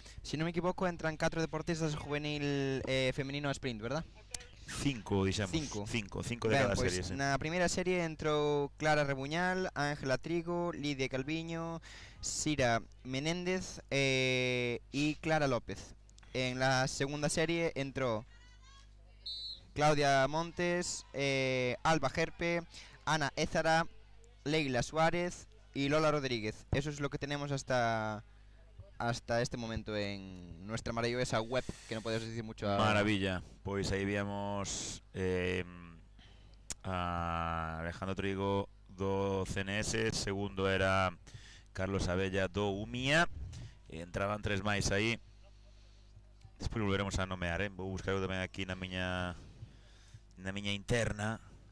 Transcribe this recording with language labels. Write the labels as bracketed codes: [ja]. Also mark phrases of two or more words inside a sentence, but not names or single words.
[gl] Se non me equivoco, entran 4 deportistas [es] juvenil femenino [gl] a sprint, verdad? 5, dixemos. 5 de cada serie, sí. Na primeira serie entrou Clara Rebuñal, Ángela Trigo, Lidia Calviño, Sira Menéndez e Clara López. [es] En la segunda serie entró Claudia Montes, Alba Gerpe, Ana Ézara, Leila Suárez y Lola Rodríguez. Eso es lo que tenemos hasta este momento en nuestra maravillosa web, que no podemos decir mucho. Maravilla. [gl] Pois aí víamos a Alejandro Trigo do CNS, segundo era Carlos Abella do UMIA, entraban 3 máis aí. Despois volveremos a nomear, vou buscar eu tamén aquí na miña interna.